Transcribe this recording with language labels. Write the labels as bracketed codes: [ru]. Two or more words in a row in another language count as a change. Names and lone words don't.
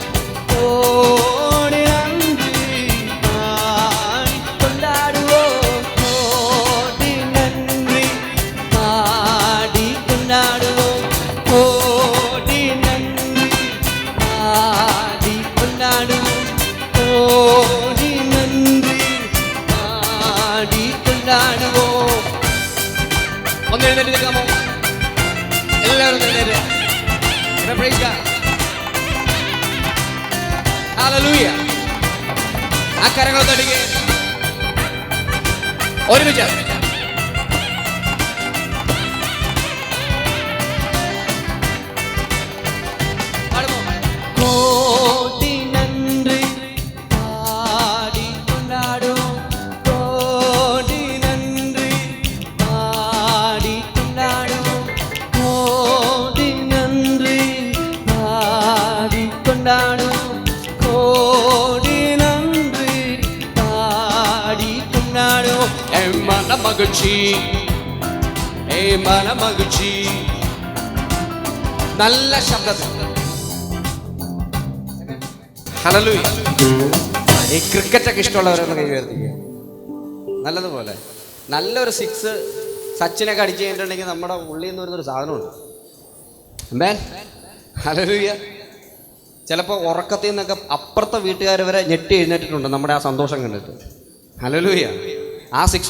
[ta] கோடி நன்றி பாடி கொண்டாடுவோம் கோடி நன்றி பாடி கொண்டாடுவோம் கோடி நன்றி பாடி கொண்டாடுவோம் கோடி நன்றி பாடி கொண்டாடுவோம் [ml] ഒന്ന് എഴുന്നേറ്റ് നിൽക്കാമോ എല്ലാവരും എഴുന്നേറ്റ് [en] praise God [ml] ഹല്ലേലൂയ ആ കരങ്ങൾ തട്ടിക്കേ ഒരുമിച്ച് [ta] கோடி நன்றி பாடி கொண்டாடும் கோடி நன்றி பாடி கொண்டாடும் கோடி நன்றி பாடி கொண்டாடும் கோடி நன்றி பாடி கொண்டாடும் மன மகிழ்ச்சி மன மகிழ்ச்சி நல்ல [ml] ശബ്ദത്തിൽ ഹല്ലേലൂയ ഈ ക്രിക്കറ്റൊക്കെ ഇഷ്ടമുള്ളവരൊന്ന് കൈ ഉയർത്തിക്കുക നല്ലതുപോലെ നല്ലൊരു സിക്സ് സച്ചിനൊക്കെ അടിച്ചു കഴിഞ്ഞിട്ടുണ്ടെങ്കിൽ നമ്മുടെ ഉള്ളിൽ നിന്ന് വരുന്നൊരു സാധനമുണ്ട് അമ്മേ ഹല്ലേലൂയ ചിലപ്പോൾ ഉറക്കത്തിൽ നിന്നൊക്കെ അപ്പുറത്തെ വീട്ടുകാർ വരെ ഞെട്ടി എഴുന്നേറ്റിട്ടുണ്ട് നമ്മുടെ ആ സന്തോഷം കണ്ടിട്ട് ഹല്ലേലൂയ ആ സിക്സ്